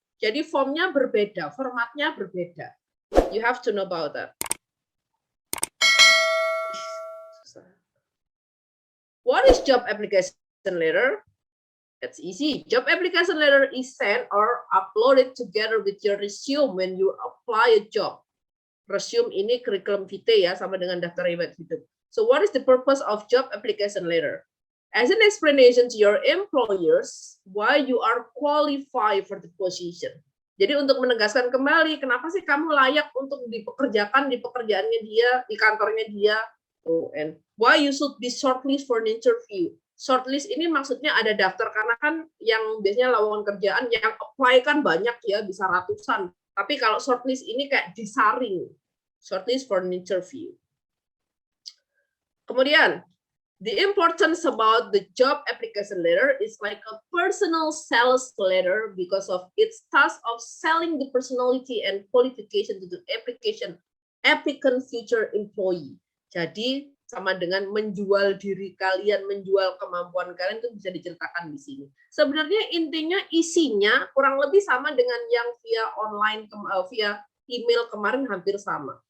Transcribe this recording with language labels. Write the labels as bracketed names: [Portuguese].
[Indonesian] Jadi formnya berbeda, formatnya berbeda. [English] You have to know about that. What is job application letter? That's easy. Job application letter is sent or uploaded together with your resume when you apply a job. [Indonesian] Resume ini curriculum vitae ya, sama dengan daftar riwayat hidup. [English] So what is the purpose of job application letter? As an explanation to your employers why you are qualified for the position. [Indonesian] Jadi untuk menegaskan kembali kenapa sih kamu layak untuk dipekerjakan di pekerjaannya dia, di kantornya dia. [English] And why you should be shortlist for an interview. [Indonesian] Shortlist ini maksudnya ada daftar, karena kan yang biasanya lowongan kerjaan yang apply kan banyak ya, bisa ratusan. Tapi kalau shortlist ini kayak disaring, [English] shortlist for an interview. Kemudian, the importance about the job application letter is like a personal sales letter because of its task of selling the personality and qualification to the applicant future employee. [Indonesian] Jadi sama dengan menjual diri kalian, menjual kemampuan kalian, itu bisa diceritakan di sini. Sebenarnya intinya isinya kurang lebih sama dengan yang via online, via email kemarin hampir sama.